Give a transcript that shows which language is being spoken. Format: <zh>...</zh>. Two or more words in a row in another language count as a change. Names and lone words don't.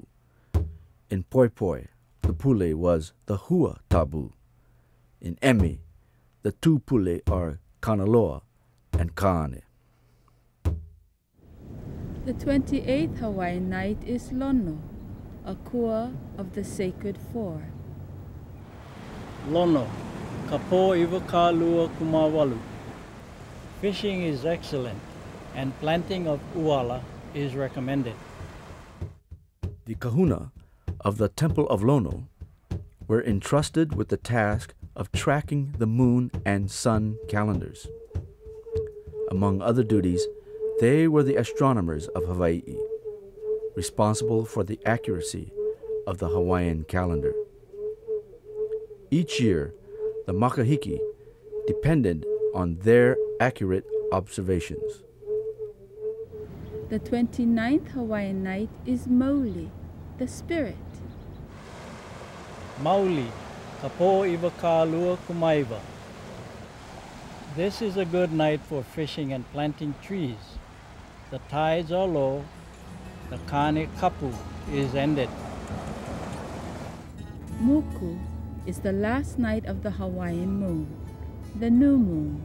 <en>In Poipoi, the pule was the</en> <haw>hua tabu.</haw> <en>In Emi, the two pule are Kanaloa and Kane. The 28th Hawaiian night is Lono, akua of the sacred four.</en> <haw>Lono, ka po iwa kalua kumawalu.</haw> <en>Fishing is excellent and planting of uala is recommended. The kahuna of the Temple of Lono were entrusted with the task of tracking the moon and sun calendars. Among other duties, they were the astronomers of Hawaii, responsible for the accuracy of the Hawaiian calendar. Each year, the makahiki depended on their accurate observations. The 29th Hawaiian night is Mauli, the spirit.</en> <haw>Mauli, kapo iwa kālua kumaiwa.</haw> <en>This is a good night for fishing and planting trees. The tides are low, the</en> <haw>kane kapu</haw> <en>is ended. Muku is the last night of the Hawaiian moon, the new moon.</en>